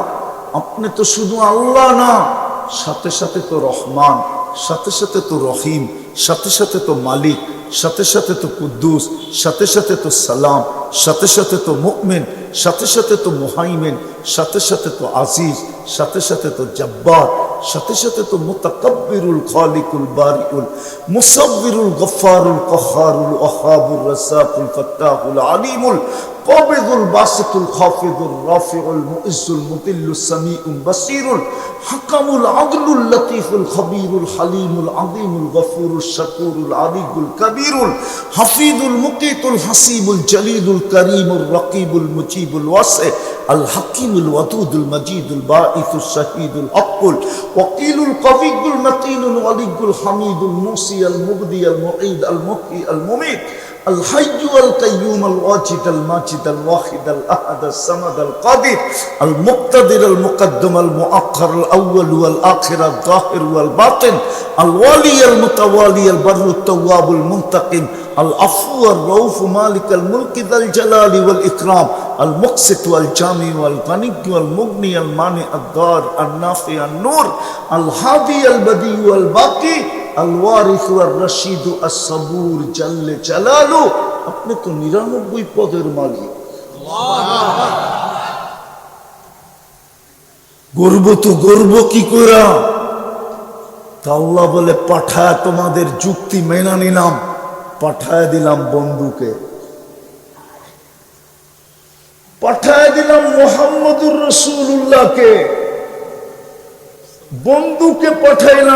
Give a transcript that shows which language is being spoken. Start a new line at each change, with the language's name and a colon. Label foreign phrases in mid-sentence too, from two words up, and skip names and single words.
Bangla: আপনি তো শুধু আল্লাহ না, সাথে সাথে তো রহমান, সাথে সাথে তো রহিম, সাথে সাথে তো মালিক, সাথে সাথে তো কুদ্দুস, সাথে সাথে তো সালাম, সাথে সাথে তো মুমিন, সাথে সাথে তো মুহাইমিন, সাথে সাথে তো আজিজ, সাথে সাথে তো জব্বার, সাথে সাথে তো মুতাকাব্বিরুল খালিকুল বারিউল মুসাব্বিরুল গফফারুল কহ্হারুল ওয়াহাবুর রাজ্জাকুল ফাত্তাহুল আলিমুল কাবিদুল বাসিতুল খাফিদুর রাফিউল মুইজ্জুল মুতিল্লুস সামিউল বাসীরুল হাকামুল আদলুল লতীফুল খবীরুল হালিমুল আযীমুল গফুরুল শাকুরুল আলিয়ুল কবীরুল হাফিজুল মুকিতুল হাসিবুল জলিলুল করিমুর রকিবুল মুজিবুল ওয়াসি আল হাকিমুল ওয়াদুদুল মজিদুল বাঈসুস শাহীদুল হকুল ওয়াকিলুল কবিয়ুল মতিনুল ওয়ালিয়ুল হামিদুল মুসি আল মুবদি আল মুঈদ আল
Arabic: المحيي المميت الحي القيوم الواجد الماجد الواحد الأحد الصمد القادر المقتدر المقدم المؤخر الأول والآخر الظاهر والباطن الوالي المتوالي البر التواب المنتقم العفو الرؤوف مالك الملك ذا الجلال والإكرام المقسط والجامع والغني والمغني المانع الضار النافع النور الهادي البديع والباقي الوارث والرشيد الصبور جل جلاله।
Bangla: আপনি তো 99 পদের মালিক। গর্ব তো গর্ব কি করা? তা আল্লাহ বলে পাঠায়, তোমাদের যুক্তি মেনে নিলাম, পাঠায় দিলাম বন্ধুকে, পাঠায় দিলাম মুহাম্মদুর রাসূলুল্লাহকে, বন্ধুকে পাঠাইলাম।